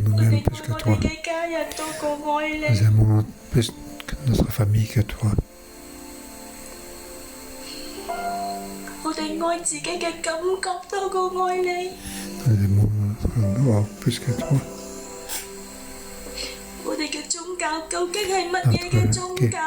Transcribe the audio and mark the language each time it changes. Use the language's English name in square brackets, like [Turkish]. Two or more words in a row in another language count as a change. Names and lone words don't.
[Cantonese] 我哋 [French] nous-mêmes [Cantonese] 愛 [French] plus que [Cantonese] 我 [French] toi. [Cantonese] 哋嘅家人多過愛 [French] Nous [Cantonese] 你。 [French] aimons plus que notre famille que toi. [Cantonese] 我哋愛自己嘅感覺多過愛你， [French] Nous aimons notre gloire plus que toi. [Cantonese] 我哋嘅宗教究竟係乜嘢嘅宗 [French] Notre [Cantonese] 教？